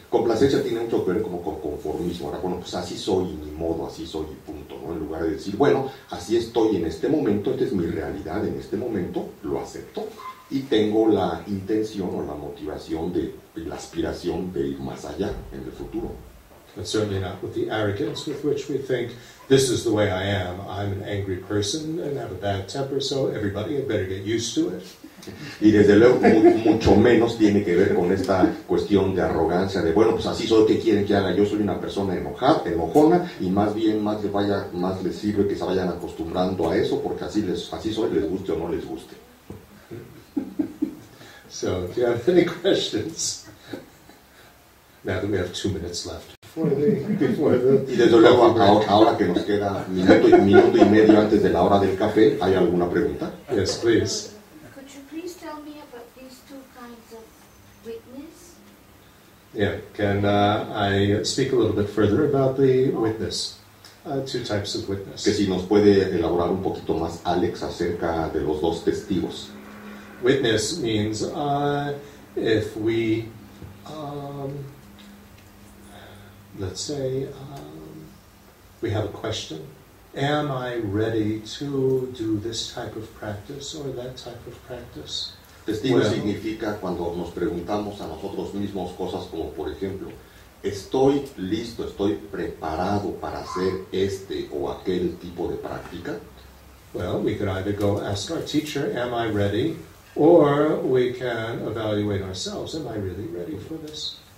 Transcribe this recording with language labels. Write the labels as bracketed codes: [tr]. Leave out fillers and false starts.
[es] Complacencia tiene mucho que ver como con conformismo. Ahora, bueno, pues así soy y ni modo, así soy y punto, ¿no? En lugar de decir, bueno, así estoy en este momento, esta es mi realidad en este momento, lo acepto y tengo la intención o la motivación y la aspiración de ir más allá en el futuro. [en] but certainly not with the arrogance with which we think, this is the way I am. I'm an angry person and have a bad temper, so everybody had better get used to it. [es] Y desde luego mucho menos tiene que ver con esta cuestión de arrogancia, de bueno, pues así soy, ¿qué quieren que haga? Yo soy una persona enojona, y más bien más les sirve que se vayan acostumbrando a eso, porque así soy, les guste o no les guste. [en] So, do you have any questions? Now that we have 2 minutes left before the [es] y desde luego ahora que nos queda minuto y medio antes de la hora del café, ¿hay alguna pregunta? [en] Yes, please. Could you please tell me about these two kinds of witness? Yeah, can I speak a little bit further about the witness? Two types of witness. [es] Que si nos puede elaborar un poquito más, Alex, acerca de los dos testigos. [en] Witness means if we, let's say, we have a question. Am I ready to do this type of practice or that type of practice? [es] Testigo significa cuando nos preguntamos a nosotros mismos cosas como, por ejemplo, ¿estoy listo, estoy preparado para hacer este o aquel tipo de práctica? [en] Well, we could either go ask our teacher, am I ready? Or we can evaluate ourselves, am I really ready for this?